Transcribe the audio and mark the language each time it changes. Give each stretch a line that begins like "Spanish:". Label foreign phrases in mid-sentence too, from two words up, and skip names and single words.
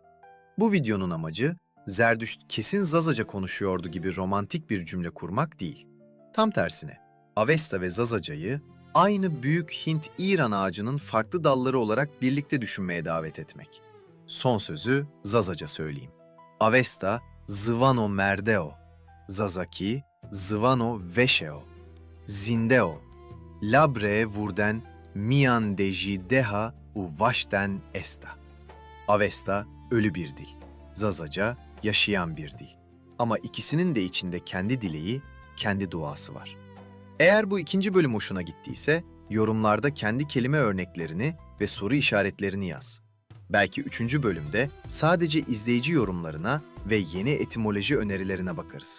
Turkish: Bu videonun amacı Zerdüşt kesin Zazaca konuşuyordu gibi romantik bir cümle kurmak değil. Tam tersine, Avesta ve Zazaca'yı aynı büyük Hint-İran ağacının farklı dalları olarak birlikte düşünmeye davet etmek. Son sözü Zazaca söyleyeyim.
Zaza: Avesta, zıvano merdeo, Zazaki, zıvano veşeo, zindeo, labre vurden mian deji deha u vaşten esta.
Turkish: Avesta, ölü bir dil. Zazaca, yaşayan bir dil. Ama ikisinin de içinde kendi dileği, kendi duası var. Eğer bu ikinci bölüm hoşuna gittiyse, yorumlarda kendi kelime örneklerini ve soru işaretlerini yaz. Belki üçüncü bölümde sadece izleyici yorumlarına ve yeni etimoloji önerilerine bakarız.